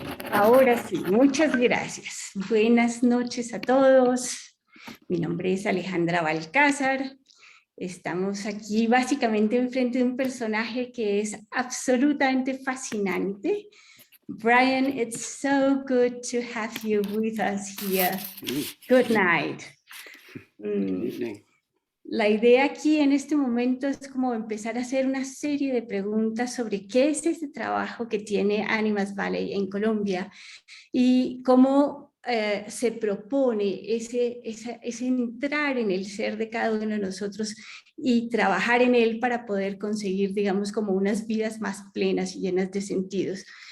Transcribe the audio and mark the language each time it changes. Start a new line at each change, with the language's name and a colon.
Spanish: Ahora sí, muchas gracias. Buenas noches a todos. Mi nombre es Alejandra Balcázar. Estamos aquí básicamente enfrente de un personaje que es absolutamente fascinante.
English: Brian, it's so good to have you with us here. Good night.
Spanish: La idea aquí en este momento es como empezar a hacer una serie de preguntas sobre qué es ese trabajo que tiene Animas Valley en Colombia y cómo se propone ese entrar en el ser de cada uno de nosotros y trabajar en él para poder conseguir, digamos, como unas vidas más plenas y llenas de sentidos.